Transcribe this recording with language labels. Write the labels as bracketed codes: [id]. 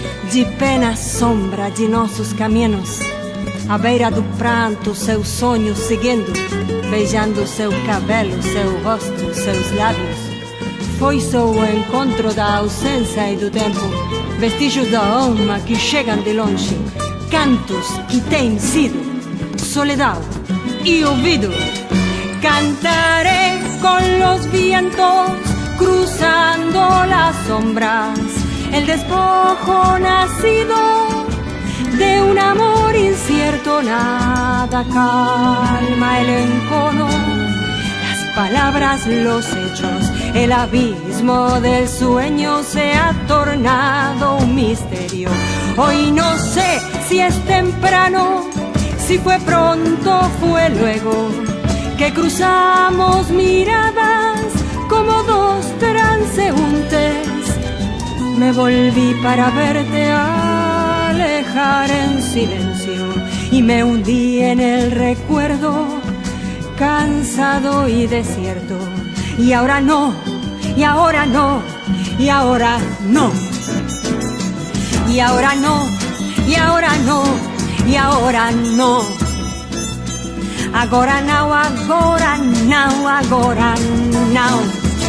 [pt] De pena sombra de nossos caminhos, à beira do pranto, seus sonhos seguindo, beijando seu cabelo, seu rosto, seus lábios. Foi só o encontro da ausência e do tempo, vestígios da alma que chegam de longe, cantos que têm sido soledad e ouvido. [es] Cantaré con los vientos, cruzando las sombras, el despojo nacido de un amor incierto, nada calma el encono, las palabras, los hechos, el abismo del sueño se ha tornado un misterio. Hoy no sé si es temprano, si fue pronto, fue luego, que cruzamos miradas como dos transeúntes. Me volví para verte alejar en silencio y me hundí en el recuerdo, cansado y desierto. Y ahora no, y ahora no, y ahora no. Y ahora no, y ahora no, y ahora no. [pt] Agora não, agora não, agora não.